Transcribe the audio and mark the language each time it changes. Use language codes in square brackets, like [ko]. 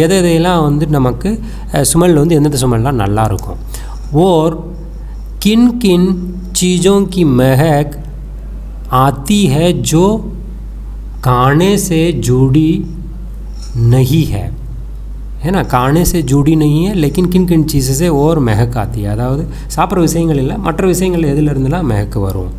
[ta] எதெல்லாம் வந்து நமக்கு ஸ்மெல் வந்து எந்தெந்த ஸ்மெல்லாம் நல்லா இருக்கும். [hi] और किन किन चीज़ों की महक आती है जो खाने से जुड़ी नहीं है है ना. खाने से जुड़ी नहीं है लेकिन किन किन चीज़ों से और महक आती है. [ta] அதாவது சாப்பிட்ற விஷயங்கள் இல்லை, மற்ற விஷயங்கள் எதில் இருந்துலாம் மெஹக்கு வரும்.